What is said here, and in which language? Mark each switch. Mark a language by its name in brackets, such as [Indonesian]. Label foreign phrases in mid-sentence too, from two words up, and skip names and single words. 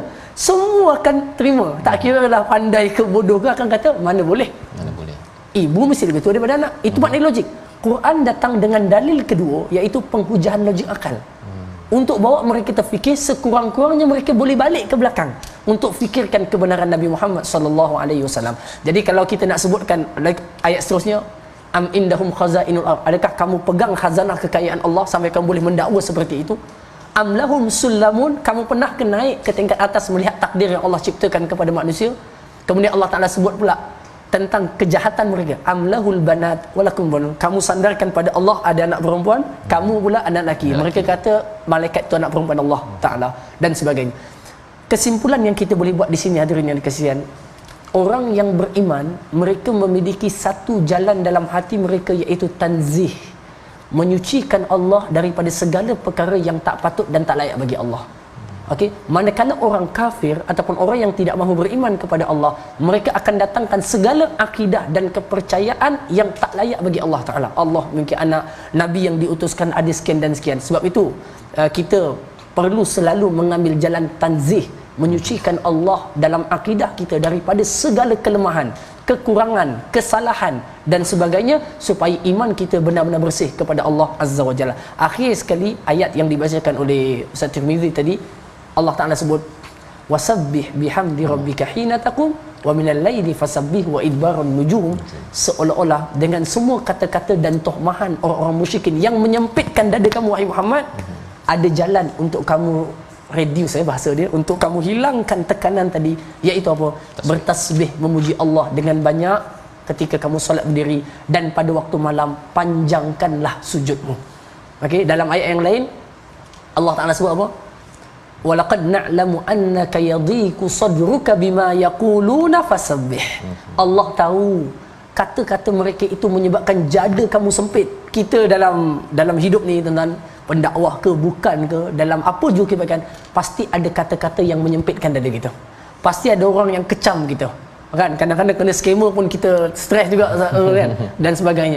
[Malay] Semua akan terima, tak kira lah pandai ke bodoh ke, akan kata mana boleh, ibu mesti lebih tua daripada anak. Itu makna logik. Quran datang dengan dalil kedua, iaitu penghujahan logik akal, untuk bawa mereka terfikir. Sekurang-kurangnya mereka boleh balik ke belakang untuk fikirkan kebenaran Nabi Muhammad SAW. Jadi kalau kita nak sebutkan ayat seterusnya, [Arabic] أم عندهم خزائن الأرض, [Malay] adakah kamu pegang khazanah kekayaan Allah sampai kamu boleh mendakwa seperti itu? [Arabic] أم لهم سلم, [Malay] kamu pernah ke naik ke tingkat atas melihat takdir yang Allah ciptakan kepada manusia? Kemudian Allah Ta'ala sebut pula tentang kejahatan mereka, [Arabic] أم له البنات ولكم البنون, [Malay] kamu sandarkan pada Allah ada anak perempuan, kamu pula anak lelaki. Mereka kata malaikat itu anak perempuan Allah Ta'ala, dan sebagainya. Kesimpulan yang kita boleh buat di sini, hadirin yang dikasihan, orang yang beriman mereka memiliki satu jalan dalam hati mereka, iaitu tanzih, menyucikan Allah daripada segala perkara yang tak patut dan tak layak bagi Allah. Okey, manakala orang kafir ataupun orang yang tidak mahu beriman kepada Allah, mereka akan datangkan segala akidah dan kepercayaan yang tak layak bagi Allah Ta'ala. Allah mungkin anak, Nabi yang diutuskan ada sekian dan sekian. Sebab itu kita perlu selalu mengambil jalan tanzih, menyucikan Allah dalam akidah kita daripada segala kelemahan, kekurangan, kesalahan dan sebagainya, supaya iman kita benar-benar bersih kepada Allah Azza wa Jalla. Akhir sekali ayat yang dibacakan oleh Ustaz Tirmizi tadi, Allah Ta'ala sebut [Arabic] وسبح بحمد ربك حين تقوم ومن الليل فسبحه وإدبار النجوم, [Malay] seolah-olah dengan semua kata-kata dan tohmahan orang-orang musyrikin yang menyempitkan dada kamu wahai Muhammad, ada jalan untuk kamu reduce bahasa dia, untuk kamu hilangkan tekanan tadi, iaitu apa? Bertasbih, memuji Allah dengan banyak ketika kamu solat berdiri, dan pada waktu malam panjangkanlah sujudmu. Okey, dalam ayat yang lain Allah Taala sebut apa? [Arabic] ولقد نعلم أنك يضيق صدرك بما يقولون فسبح. [Malay] Allah tahu kata-kata mereka itu menyebabkan jada kamu sempit. Kita dalam hidup ni, tuan-tuan, pendakwah ke bukan ke, dalam apa juga kebaikan, pasti ada kata-kata yang menyempitkan dada kita. Pasti ada orang yang kecam kita. Kan kadang-kadang kena scammer pun kita stres juga kan, dan sebagainya.